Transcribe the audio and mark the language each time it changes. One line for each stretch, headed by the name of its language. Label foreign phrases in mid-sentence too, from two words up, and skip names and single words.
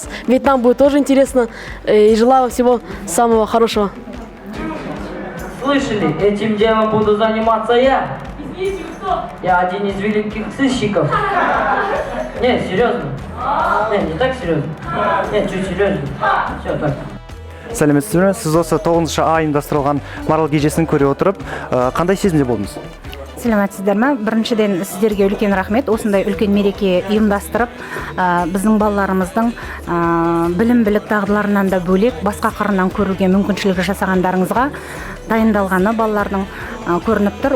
Russian: Ведь нам будет тоже интересно. И желаю вам всего самого хорошего. Слышали, этим делом буду заниматься я. Я один из великих сыщиков. Не, серьезно. Не так серьезно. Нет, чуть серьезно. Все так.
Kazakh: Сәлеметсіздер ме? Сіз осы 9-шы ай ұйымдастырылған Марал кешесін көре отырып, қандай сезімде болдыңыз? Сәлеметсіздер ме? Біріншіден сіздерге үлкен рахмет. Осындай үлкен мереке ұйымдастырып, біздің балаларымыздың білім білік дағдыларынан да бөлек басқа қырынан көруге мүмкіншілік жасағандарыңызға дайындалғаны балалардың көрініп тұр.